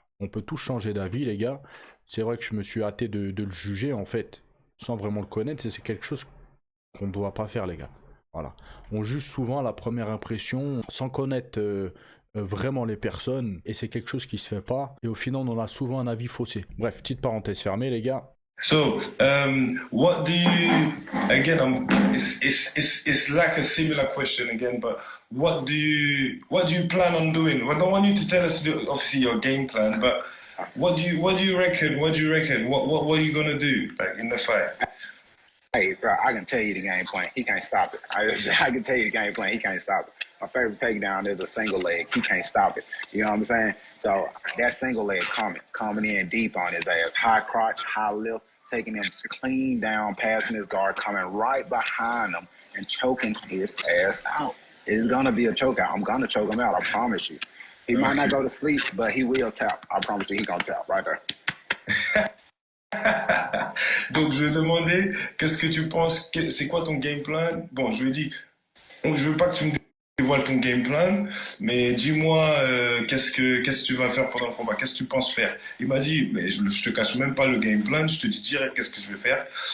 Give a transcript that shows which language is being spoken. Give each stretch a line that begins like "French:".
French: On peut tous changer d'avis, les gars. C'est vrai que je me suis hâté de le juger, en fait, sans vraiment le connaître. C'est quelque chose qu'on ne doit pas faire, les gars. Voilà. On juge souvent à la première impression sans connaître vraiment les personnes et c'est quelque chose qui se fait pas et au final on a souvent un avis faussé. Bref, petite parenthèse fermée les gars.
English: So, what do you, again, it's like a similar question again, but what do you plan on doing? I don't want you to tell us, obviously, your game plan, but what do you reckon, what are you going to do, like, in the fight? Hey, bro, I can tell you the game plan. He can't stop it. I can tell you the game plan. He can't stop it. My favorite takedown is a single leg. He can't stop it. You know what I'm saying? So that single leg coming in deep on his ass. High crotch, high lift, taking him clean down, passing his guard, coming right behind him and choking his ass out. It's going to be a choke out. I'm going to choke him out. I promise you. He might not go to sleep, but he will tap. I promise you, he's going to tap right there.
French: Donc je vais demander qu'est-ce que tu penses, c'est quoi ton game plan? Bon, je lui ai dit, je veux pas que tu me dévoiles ton game plan, mais dis-moi qu'est-ce que tu vas faire pendant le combat, qu'est-ce que tu penses faire? Il m'a dit, mais je te cache même pas le game plan, je te dis direct qu'est-ce que je vais faire.